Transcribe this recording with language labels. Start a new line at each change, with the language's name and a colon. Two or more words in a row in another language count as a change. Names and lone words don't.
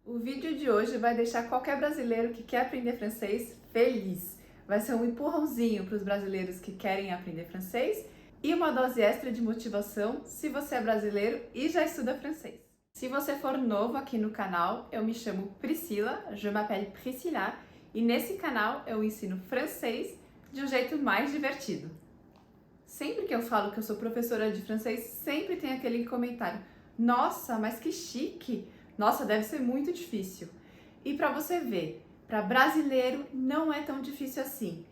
Portuguese: O vídeo de hoje vai deixar qualquer brasileiro que quer aprender francês feliz. Vai ser um empurrãozinho para os brasileiros que querem aprender francês e uma dose extra de motivação se você é brasileiro e já estuda francês. Se você for novo aqui no canal, eu me chamo Priscila,
French: je m'appelle Priscilla,
Portuguese: e nesse canal eu ensino francês de um jeito mais divertido. Sempre que eu falo que eu sou professora de francês, sempre tem aquele comentário: nossa, mas que chique! Nossa, deve ser muito difícil. E para você ver, para brasileiro não é tão difícil assim.